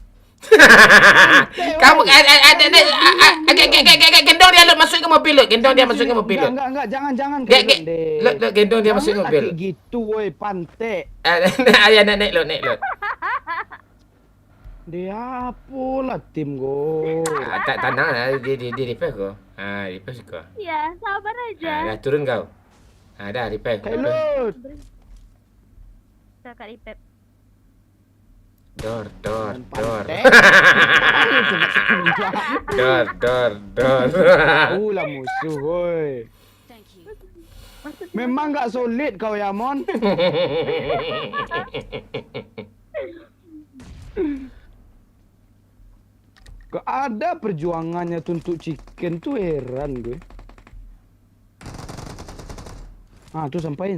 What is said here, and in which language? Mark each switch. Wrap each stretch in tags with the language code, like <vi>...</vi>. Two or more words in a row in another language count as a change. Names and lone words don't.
<id>Kamu ada gendong dia lu masuk ke mobil lu. Enggak, jangan Kailut dek. Gendong dia masuk ke Jangan mobil. kayak gitu woi, pantek. Ayo naik lu. Dia apalah tim go. Tenang lah, di repair kau. Repair kau. Iya, sabar aja. Dah turun kau. Dah repair. Kailut. Kakak Ipep. Dor. Pantek. Dor. Ulah musuh woi.</id> <en>Thank you.</en> <id>Memang enggak solid kau ya Mon. Gak ada perjuangannya untuk chicken tuh, heran gue. Tuh sampain.</id>